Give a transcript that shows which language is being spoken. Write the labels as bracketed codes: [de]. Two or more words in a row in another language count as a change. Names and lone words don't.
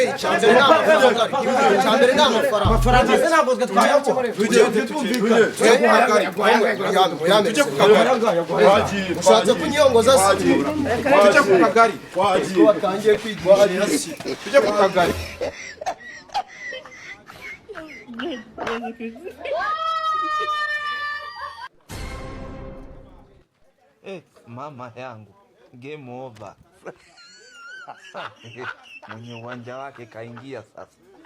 [rw] cyambere ni amafaranga ntabwo twayako tugende tujye ku kagari ushatse kunyongoza se tujye ku kagari watangiye kwigwirira se tujye ku kagari [sw] Mama yangu [en] game over. [sw] Mwenye uwanja wake kaingia sasa.